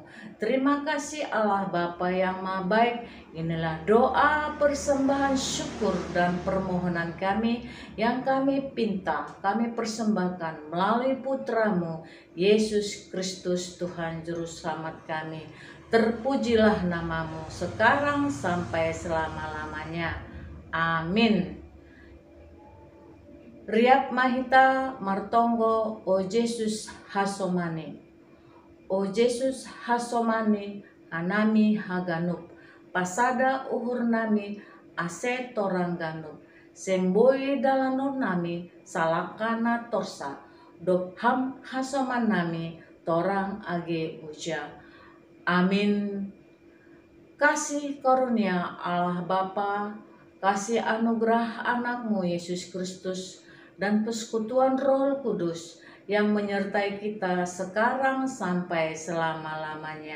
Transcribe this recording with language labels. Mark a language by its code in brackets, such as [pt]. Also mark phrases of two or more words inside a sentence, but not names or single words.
[id] Terima kasih Allah Bapa yang Maha Baik. Inilah doa persembahan syukur dan permohonan kami yang kami pinta, kami persembahkan melalui Putra-Mu, Yesus Kristus Tuhan Juru Selamat kami. Terpujilah nama-Mu sekarang sampai selama-lamanya. Amin. [bts] Riap Mahita Martonggo O Yesus Hasomane. O Yesus hasomani anami haganup, pasada uhur nami ase torang ganup, semboi dalanur nami salakana torsa, dop ham hasoman nami torang age uja. [id] Amin. Kasih karunia Allah Bapa, kasih anugerah anakmu Yesus Kristus, dan persekutuan Roh Kudus yang menyertai kita sekarang sampai selama-lamanya.